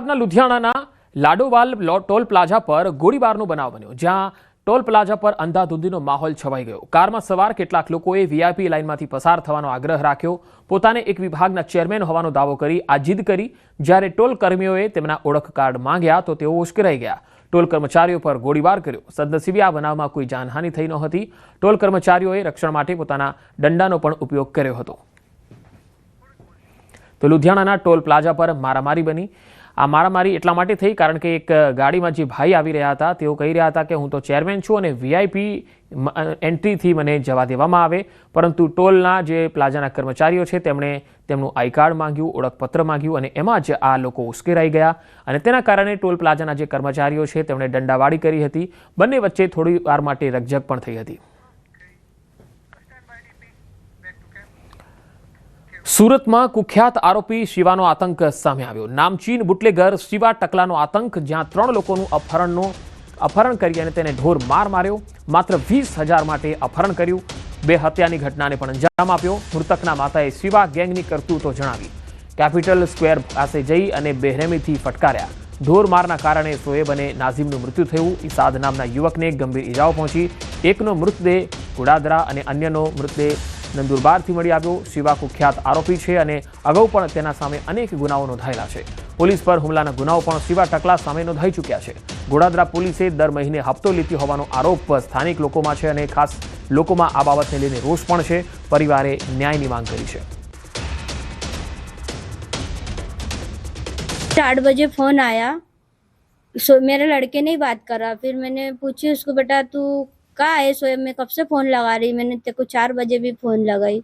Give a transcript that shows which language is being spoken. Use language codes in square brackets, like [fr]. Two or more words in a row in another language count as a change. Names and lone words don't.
[gu] ગુજરાતના લુધિયાણાના લાડોવાલ ટોલ પ્લાજા પર ગોળીબારનો બનાવ બન્યો, જ્યાં ટોલ પ્લાજા પર અંધાધુંધીનો માહોલ છવાઈ ગયો। काરમાં સવાર કેટલાક લોકોએ વીઆઈપી લાઇનમાંથી પસાર થવાનો આગ્રહ રાખ્યો। પોતાને એક વિભાગના ચેરમેન હોવાનો દાવો કરી આ જીદ કરી। જ્યારે ટોલ કર્મીઓએ તેમના ઓળખ કાર્ડ માંગ્યા તો તેઓ ઉશ્કેરાઈ ગયા। ટોલ કર્મચારીઓ પર ગોળીબાર કર્યો। સદનસીબે આ બનાવમાં કોઈ જાનહાનિ થઈ નહોતી। ટોલ કર્મચારીઓએ રક્ષણ માટે પોતાના દંડાનો પણ ઉપયોગ કર્યો હતો। તો લુધિયાણાના ટોલ પ્લાઝા પર મારામારી બની। આ મારામારી એટલા માટે થઈ કારણ કે એક ગાડી મેં જે ભાઈ આવી રહ્યા હતા તેઓ કહી રહ્યા હતા કે હૂં તો ચેરમેન છૂં અને [en] VIP entry [gu] થી મને જવા દેવામાં આવે, પરંતુ ટોલના જે પ્લાજાના કર્મચારીઓ છે તેમણે તેમનું [en] I card [gu] માંગ્યું, ઓળખપત્ર માંગ્યું અને એમાં જ આ લોકો ઉશ્કેરાઈ ગયા અને તેના કારણે ટોલ પ્લાજાના જે કર્મચારીઓ છે તેમણે દંડાવાડી કરી હતી। બંને વચ્ચે થોડી વાર માટે રકઝક પણ થઈ હતી। સૂરત મેં કુખ્યાત આરોપી શિવાનો આતંક સામે આવ્યો। નામચીન બુટલેગર શિવા ટકલાનો આતંક, જ્યાં 3 લોકોનું અપહરણ કરી અને તેને ઢોર માર માર્યો। માત્ર 20,000 માટે અપહરણ કર્યું। 2 હત્યાની ઘટનાને પણ અંજામ આપ્યો। મૃતકના માતાએ શિવા ગેંગની કરતૂતો જણાવી। કેપિટલ સ્ક્વેર પાસે જઈ અને બેરહમીથી ફટકાર્યા। ઢોર મારના કારણે શોએબ અને નાજીમનું મૃત્યુ થયું। ઈસાદ નામના યુવકને ગંભીર ઇજાઓ પહોંચી। એકનો મૃતદેહ ગુડાદરા અને અન્યનો મૃતદેહ નંદુરબારથી મળી આવ્યો। શિવા કુખ્યાત આરોપી છે અને અગાઉ પણ તેના સામે અનેક ગુનાઓ નોંધાયેલા છે। પોલીસ પર હુમલાના ગુનાઓ પણ શિવા ટકલા સામે નોંધાઈ ચૂક્યા છે। ગોડાદરા પોલીસે દર મહીને હપ્તો લેતી હોવાનો આરોપ સ્થાનિક લોકોમાં છે અને ખાસ લોકોમાં આ બાબતને લઈને રોષ પણ છે। પરિવારે ન્યાયની માંગ કરી છે। [hi] 8 बजे फोन आया, मेरे लड़के ने ही बात करा। फिर मैंने पूछी उसको, बेटा तू कहाँ है? सोएब मैं कब से फोन लगा रही, मैंने तेरे को 4 बजे भी फोन लगाई।